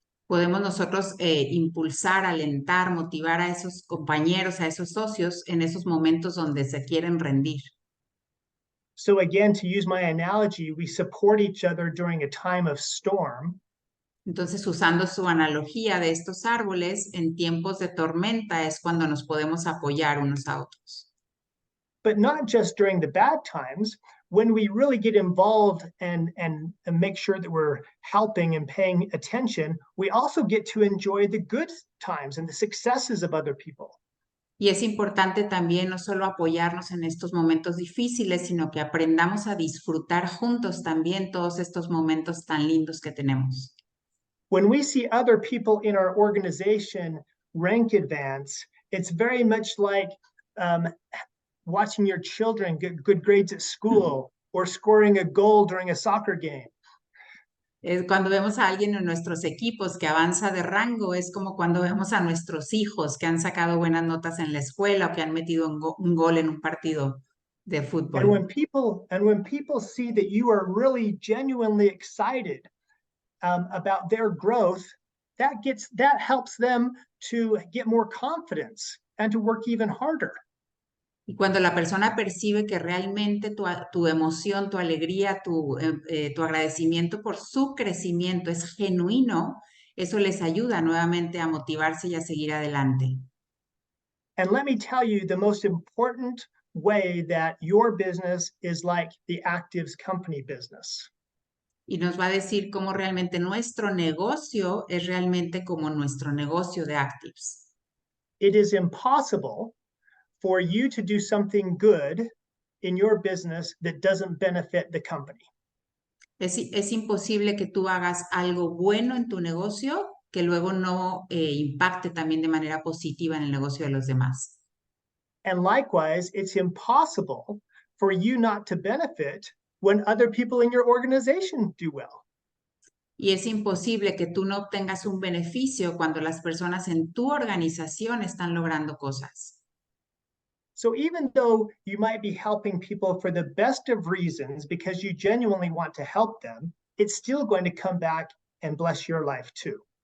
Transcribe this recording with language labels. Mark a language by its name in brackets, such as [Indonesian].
[Spanish] Podemos nosotros impulsar, alentar, motivar a esos compañeros, a esos socios en esos momentos donde se quieren rendir. [English] So again, to use my analogy, we support each other during a time of storm. [Spanish] Entonces, usando su analogía de estos árboles, en tiempos de tormenta es cuando nos podemos apoyar unos a otros. [English] But not just during the bad times, when we really get involved and make sure that we're helping and paying attention, we also get to enjoy the good times and the successes of other people. [Spanish] Y es importante también no solo apoyarnos en estos momentos difíciles, sino que aprendamos a disfrutar juntos también todos estos momentos tan lindos que tenemos. [English] When we see other people in our organization rank advance, it's very much like watching your children get good grades at school or scoring a goal during a soccer game. [Spanish] Cuando vemos a alguien en nuestros equipos que avanza de rango, es como cuando vemos a nuestros hijos que han sacado buenas notas en la escuela o que han metido un gol en un partido de [English] And [Spanish] fútbol. [English] when people see that you are really genuinely excited about their growth, that helps them to get more confidence and to work even harder. [Spanish] Y cuando la persona percibe que realmente tu emoción, tu alegría, tu agradecimiento por su crecimiento es genuino, eso les ayuda nuevamente a motivarse y a seguir adelante. [English] And let me tell you the most important way that your business is like the Actives company business. [Spanish] Y nos va a decir cómo realmente nuestro negocio es realmente como nuestro negocio de Actives. [English] It is impossible for you to do something good in your business that doesn't benefit the company. [Spanish] Es imposible que tú hagas algo bueno en tu negocio que luego no impacte también de manera positiva en el negocio de los demás. [English] And likewise, it's impossible for you not to benefit when other people in your organization do well. [Spanish] Y es imposible que tú no obtengas un beneficio cuando las personas en tu organización están logrando cosas. [English] So even though you might be helping people for the best of reasons because you genuinely want to help them, it's still going to come back and bless your life too.